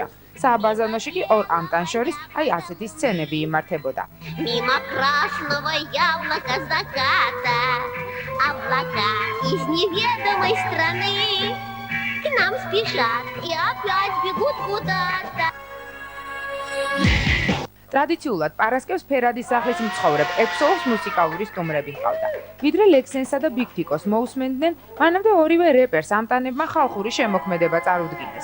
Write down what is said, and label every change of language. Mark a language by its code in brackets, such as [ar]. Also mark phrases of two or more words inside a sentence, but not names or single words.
[ka] სააბაზანოში კი ორ ამტან შორის აი ასეთი სცენები იმართებოდა. [ru] Мимо красного яблока заката, облака из неведомой страны к нам спешат и опять бегут куда-то. [ka] ტრადიციულად პარასკევს ფერადის სახლის მცხოვრებ 6-ს მუსიკალური სტუმრები ჰყავდა. ვიდრე ლექსენსა და ბიგთიკოს მოусმენდნენ, მანამდე ორივე რეპერს ამტანებმა ხალხური შემოქმედება წარუდგინეს.